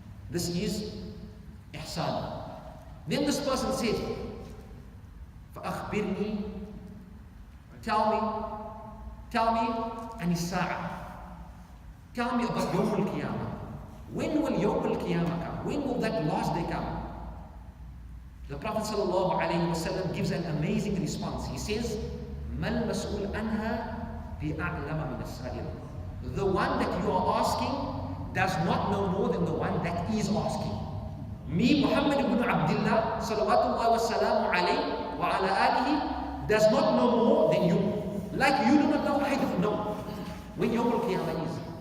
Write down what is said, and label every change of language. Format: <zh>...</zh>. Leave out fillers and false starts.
<en>This is ihsan. Then this person said,</en> <ar>فَأَخْبِرْنِي,</ar> <en>tell me,</en> <ar>عن الساعة.</ar> <en>Tell me about Yawm al-Qiyamah. When will Yawm al-Qiyamah come? When will that last day come? The Prophet ﷺ gives an amazing response. He says,</en> <ar>مَا الْمَسْئُولُ عَنْهَا بِأَعْلَمَ مِنَ السَّائِلِ.</ar> <en>The one that you are asking does not know more than the one that is asking. Me, Muhammad ibn Abdullah,</en> <ar>salawatullahi wa salamu alayhi wa ala alihi,</ar> <en>does not know more than you. Like you do not know, I don't know when Yawm al-Qiyamah is.</en>